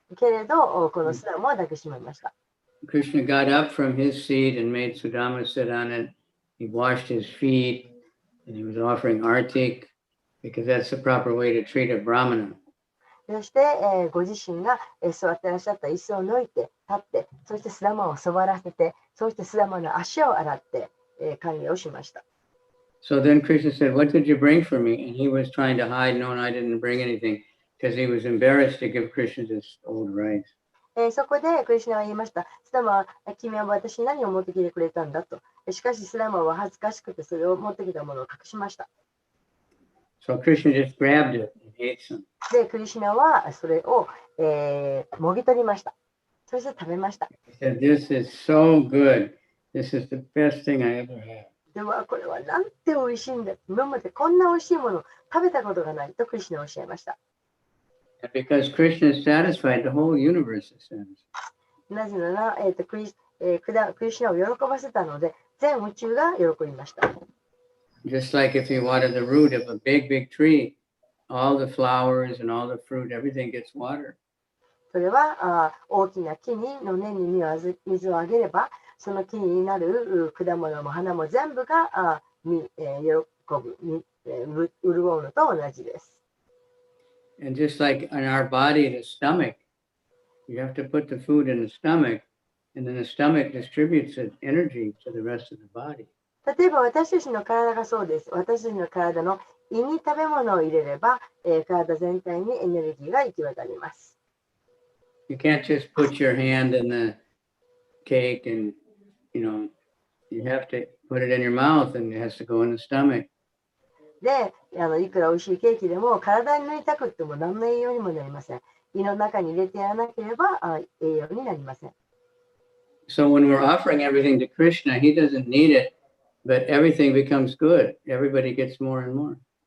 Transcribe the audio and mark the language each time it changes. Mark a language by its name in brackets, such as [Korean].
[Japanese] けれど、このスダムは抱きしめました。 [English] Krishna got up from his seat and made Sudama sit on it. He washed his feet and he was offering artik because that's the proper way to treat a Brahmana. [Japanese] そして、ご自身が、座っていらっしゃった椅子を抜いて、立って、そしてスダマを座らせて、そしてスダマの足を洗って、歓迎をしました。 [English] So then Krishna said, what did you bring for me? And he was trying to hide, no, I didn't bring anything because he was embarrassed to give Krishna this old rice. [Japanese] そこでクリシュナは言いました。スダマは、君は私に何を持ってきてくれたんだと。しかしスダマは恥ずかしくてそれを持ってきたものを隠しました。 [English] So Krishna just grabbed it and ate some. [Japanese] で、クリシュナはそれを、もぎ取りました。そして食べました。 [English] He said, this is so good. This is the best thing I ever had. [Japanese] ではこれはなんて美味しいんだ。今までこんな美味しいものを食べたことがないとクリシュナはおっしゃいました。 [English] And because Krishna is satisfied, the whole universe is satisfied. [Japanese] なぜなら、クリシュナを喜ばせたので、全宇宙が喜びました。 [English] Just like if you water the root of a big, big tree, all the flowers and all the fruit, everything gets water. [Japanese] それは大きな木の根に水をあげれば、その木になる果物も花も全部が喜ぶ、潤うのと同じです。 [English] And just like in our body, the stomach, you have to put the food in the stomach, and then the stomach distributes the energy to the rest of the body. [Japanese] 例えば私たちの体がそうです。私たちの体の胃に食べ物を入れれば、体全体にエネルギーが行き渡ります。 [English] You can't just put your hand in the cake and, you know, you have to put it in your mouth and it has to go in the stomach. [Japanese] で、いくら美味しいケーキでも体に塗りたくっても何の栄養にもなりません。胃の中に入れてやらなければ栄養になりません。 [English] So when we're offering everything to Krishna, he doesn't need it, but everything becomes good. Everybody gets more and more.